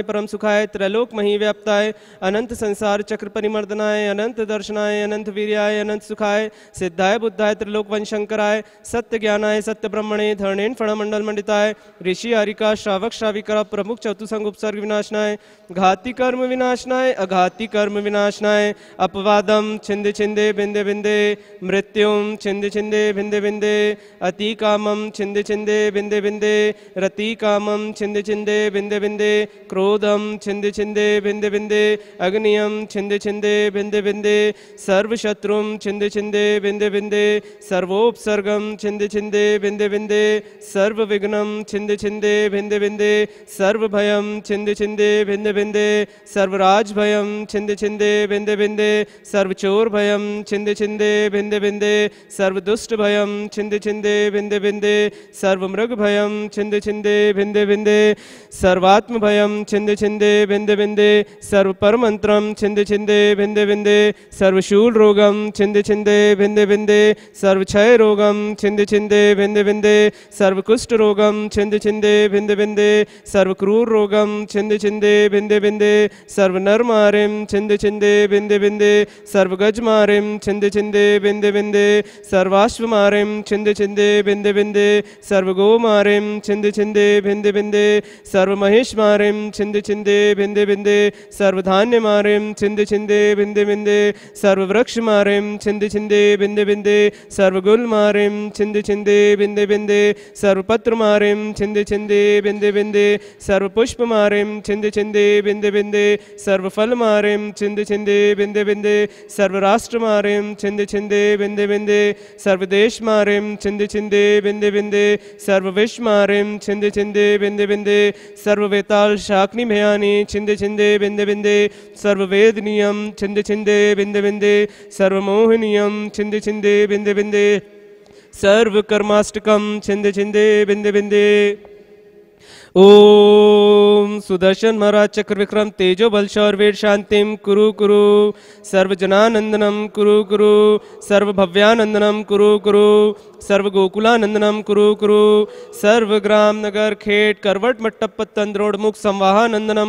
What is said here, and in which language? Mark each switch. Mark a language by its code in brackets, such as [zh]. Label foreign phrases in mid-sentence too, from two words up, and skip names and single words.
[sa] परम सुखाय त्रैलोक मही व्याप्ताय अनंत संसार चक्र परिमर्दनाय अनंत दर्शनाय अनंत वीर्याय अनंत सुखाय सिद्धाय बुद्धाय त्रिलोक वंशंकराय सत्य ज्ञानाय सत्य ब्रह्मणे धरणेन फणमंडल मंडिताय ऋषि हरिका श्रावक श्राविका प्रमुख चतुसंग उपसर्ग विनाशनाय घाती कर्म विनाशनाय अघाती कर्म विनाशनाय अपवादम छिंदे छिंदे बिंदे बिंदे मृत्युम छिंदे छिंदे बिंदे बिंदे अति कामम छिंदे छिंदे बिंदे बिंदे रति कामम छिंदे छिंदे बिंदे बिंदे क्रोधम छिंदे छिंदे बिंदे बिंदे अग्नियम छिंदे छिंदे बिंदे बिंदे सर्वशत्रुम छिंदे छिंदे बिंदे बिंदे सर्वोपसर्गम छिंदे छिंदे बिंदे बिंदे सर्व विघ्नम छिंदे छिंदे बिंदे बिंदे सर्व भयम छिंदे छिंदे बिंदे बिंदे सर्वराज भयम छिंदे छिंदे बिंदे बिंदे सर्व चोर भयम छिंदे छिंदे बिंदे बिंदे सर्व दुष्ट भयम छिंदे छिंदे बिंदे बिंदे सर्व मृग भयम छिंदे छिंदे बिंदे बिंदे सर्वात्म भयम छिंदे छिंदे बिंदे बिंदे सर्व परमंत्रम छिंदे छिंदे बिंदे बिंदे सर्व शूल रोगम छिंदे छिंदे बिंदे बिंदे सर्व क्षय रोगम छिंदे छिंदे बिंदे बिंदे सर्व कुष्ठ रोगम छिंदे छिंदे बिंदे बिंदे सर्व क्रूर रोगम छिंदे छिंदे बिंदे बिंदे सर्व नर मारिम छिंदे छिंदे बिंदे बिंदे सर्व गज मारिम छिंदे छिंदे बिंदे बिंदे सर्वाश्व मारिम छिंदे छिंदे बिंदे बिंदे सर्व गो मारिम छिंदे छिंदे बिंदे बिंदे सर्व महेश मारिम छिंदे छिंदे बिंदे बिंदे सर्व धान्य मारिम छिंदे छिंदे बिंदे बिंदे सर्व वृक्ष मारिम छिंदे छिंदे बिंदे बिंदे सर्व गुल मारिम छिंदे छिंदे बिंदे बिंदे सर्व पत्र मारिम छिंदे छिंदे बिंदे बिंदे सर्व पुष्प मारिम छिंदे छिंदे बिंदे बिंदे सर्व फल मारिम छिंदे छिंदे बिंदे बिंदे सर्व राष्ट्र मारिम छिंदे छिंदे बिंदे बिंदे सर्व देश मारिम छिंदे छिंदे बिंदे बिंदे सर्व विश्व मारिम छिंदे छिंदे बिंदे बिंदे सर्व वेताल शाकनी भयानी छिंदे छिंदे बिंदे बिंदे सर्व वेद नियम छिंदे छिंदे बिंदे बिंदे सर्व मोह नियम छिंदे छिंदे बिंदे बिंदे सर्व कर्माष्टकम छिंदे छिंदे बिंदे बिंदे। ओम सुदर्शन महाराज चक्र विक्रम तेजो बल शौर वीर शांतिम कुरु कुरु सर्व जनानंदनम कुरु कुरु सर्व भव्यानंदनम कुरु कुरु सर्व गोकुलानंदनम कुरु कुरु सर्व ग्राम नगर खेट करवट मट्टप तंद्रोड़ मुख संवाहानंदनम